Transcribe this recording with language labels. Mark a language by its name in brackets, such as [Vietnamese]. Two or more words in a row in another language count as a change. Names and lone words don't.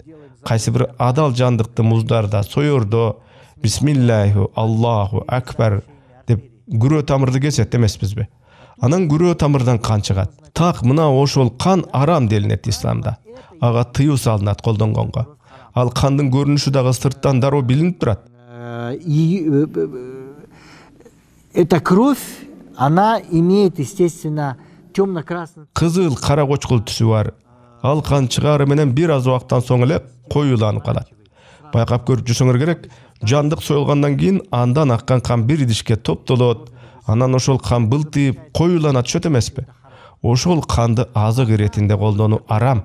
[Kyrgyz] Кайсы бир адал жандыкты муздарда, соёрдо [Arabic] بسم الله الله أكبر [Kyrgyz] деп күрөө тамырды кесет эмеспизби? Анан күрөө тамырдан кан чыгат. Так мына ошол кан арам делинет исламда. Ага тыюу салынат колдонгонго. Ал кандын көрүнүшү дагы сырттан дароо билинип турат. [Russian] Эта кровь, она имеет, естественно, темно-красный. [Kyrgyz] Кызыл кара кочкул түсү бар. Ал кан чыгары менен бир аз убакыттан соң эле коюланып калат. Байкап көрүп жүрсөңөр керек, жандык союлгандан кийин андан аккан кан бир идишке топтолот. Анан ошол кан былтыйып коюланат, чөт эмеспи? Ошол канды азык иретинде колдонуу арам.